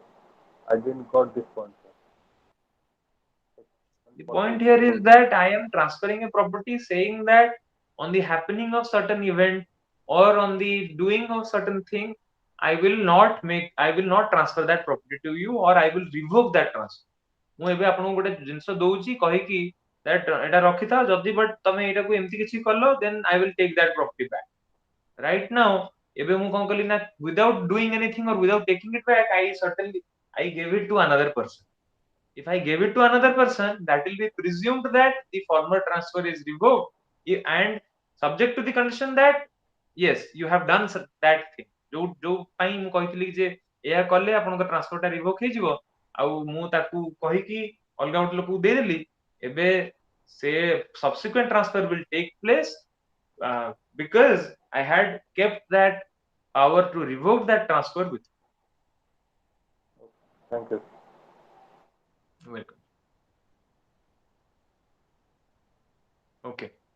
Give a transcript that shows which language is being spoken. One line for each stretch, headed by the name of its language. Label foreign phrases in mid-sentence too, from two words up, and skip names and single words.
English: I didn't got this point, sir. The Section point 40. here is that I am transferring a property saying that on the happening of certain event or on the doing of certain thing, I will not transfer that property to you, or I will revoke that transfer.
Odia: ମୁଁ ଏବେ ଆପଣଙ୍କୁ ଗୋଟେ ଜିନିଷ ଦଉଛି କହିକି that ଏଟା ରଖିଥାଅ, ଯଦି but ତମେ ଏଇଟାକୁ ଏମିତି କିଛି କଲ,
English: then I will take that property back. Right now,
Odia: ଏବେ ମୁଁ କଣ କଲି ନା,
English: without doing anything or without taking it back, I gave it to another person. If I gave it to another person, that will be presumed that the former transfer is revoked, and subject to the condition that yes, you have done that thing.
Odia: जो ପାଇଁ ମୁଁ କହିଥିଲି ଯେ ଏହା କଲେ ଆପଣଙ୍କ ଟ୍ରାନ୍ସଫରଟା ରିଭୋକ୍ ହେଇଯିବ, ଆଉ ମୁଁ ତାକୁ କହିକି ଅଲଗା ଗୋଟେ ଲୋକକୁ ଦେଇଦେଲି, ଏବେ ସେ
English: subsequent transfer will take place because I had kept that power to revoke that transfer with Thank you. you. Welcome. Okay.